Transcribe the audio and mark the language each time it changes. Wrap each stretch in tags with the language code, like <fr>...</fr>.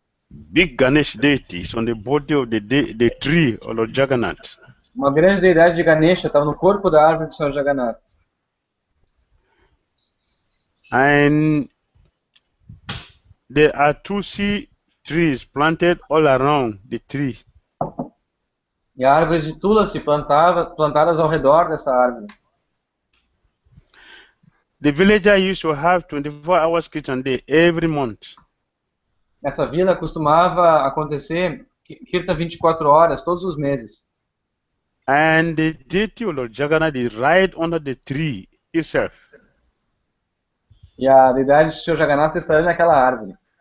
<en>Big Ganesh deity is on the body of the tree of Lord Jagannath.</en> <pt>Uma grande deidade de Ganesha estava no corpo da árvore do Senhor Jagannatha.</pt> <en>And there are tulsi trees planted all around the tree.</en> <pt>E árvores de tulasi plantadas ao redor dessa árvore.</pt> <en>The villager used to have 24 hours kirtan day every month.</en> <pt>Nessa vila costumava acontecer kirtan 24 horas todos os meses.</pt> <en>And the deity of Lord Jagannath is right under the tree itself.</en> <pt>E a deidade do Senhor Jagannatha está naquela árvore.</pt>